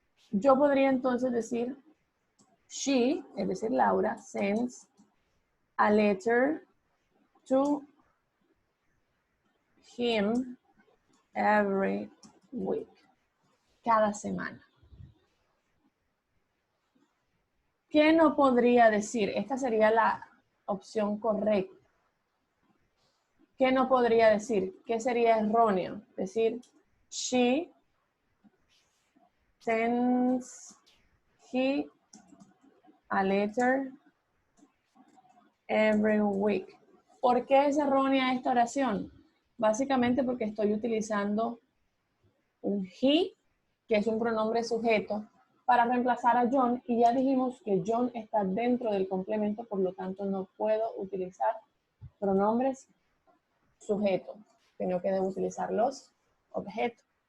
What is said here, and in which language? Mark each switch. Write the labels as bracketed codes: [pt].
[es] Yo podría entonces decir, [en] she, [es] es decir, Laura, [en] sends a letter to him every week. [es] Cada semana. ¿Qué no podría decir? Esta sería la opción correcta. ¿Qué no podría decir? ¿Qué sería erróneo? Decir, [en] she sends he a letter every week. [es] ¿Por qué es errónea esta oración? Básicamente porque estoy utilizando un he, que es un pronombre sujeto, para reemplazar a John, y ya dijimos que John está dentro del complemento, por lo tanto no puedo utilizar pronombres sujetos, sino que debo utilizar los objetos.